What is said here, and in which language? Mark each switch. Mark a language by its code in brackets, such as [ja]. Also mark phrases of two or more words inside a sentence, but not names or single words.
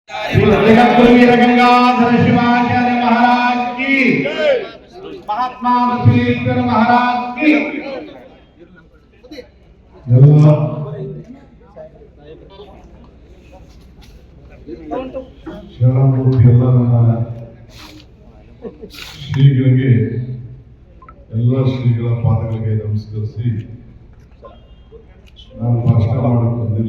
[hi] जगद्गुरु वीर गंगाधर शिवाचार्य महाराज की, महात्मा बसवेश्वर महाराज की। [kn] ಶರಣಮೂರ್ತಿ ಎಲ್ಲ ನನ್ನ ಶ್ರೀಗಳಿಗೆ ಎಲ್ಲ ಶ್ರೀಗಳ ಪಾದಗಳಿಗೆ ನಮಸ್ಕರಿಸಿ ನಾನು ಭಾಷಣ ಮಾಡಕ್ಕೆ ಬಂದಿಲ್ಲ.